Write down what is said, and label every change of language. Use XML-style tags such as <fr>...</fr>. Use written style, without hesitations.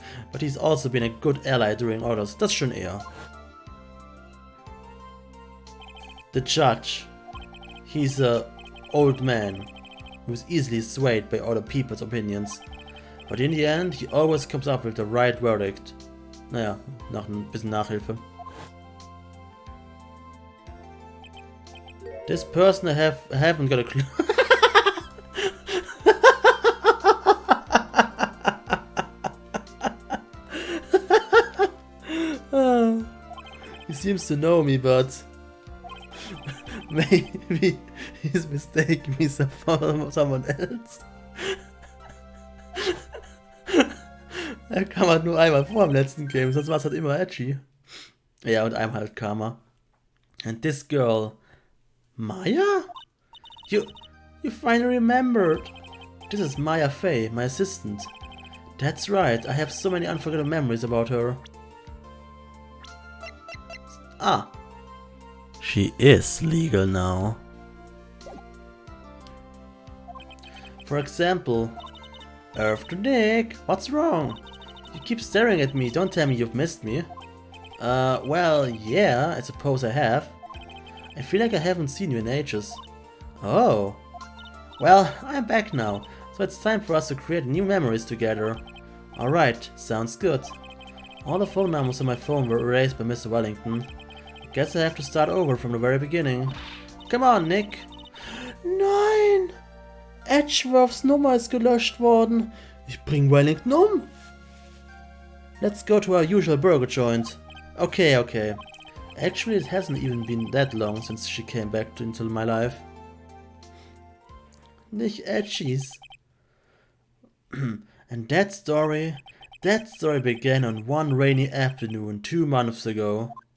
<en>But he's also been a good ally during others.</en> <de>Das schon eher.</de> <en>The judge. He's a old man who's easily swayed by other people's opinions. But in the end, he always comes up with the right verdict.</en> <de>Naja, nach ein bisschen Nachhilfe.</de> <en>This person I haven't got a clue. He seems to know me, but Maybe he's mistaken me for someone else.</en> <de>Er kam halt nur einmal vor im letzten Game, sonst war es halt immer edgy. Ja, und einmal halt Karma.</de> <en>And this girl, Maya? You finally remembered. This is Maya Fey, my assistant. That's right, I have so many unforgettable memories about her. Ah. She is legal now. For example, Earth to Nick, what's wrong? You keep staring at me, don't tell me you've missed me. Well, yeah, I suppose I have. I feel like I haven't seen you in ages. Oh. Well, I'm back now, so it's time for us to create new memories together. Alright, sounds good. All the phone numbers on my phone were erased by Mr. Wellington. Guess I have to start over from the very beginning. Come on, Nick.</en> <de>Nein! Edgeworths Nummer ist gelöscht worden. Ich bring Wellington um.</de> <en>Let's go to our usual burger joint. Okay. Actually, it hasn't even been that long since she came back into my life.</en> <de>Nicht Edgies.</de> <en>And that story began on one rainy afternoon 2 months ago.</en>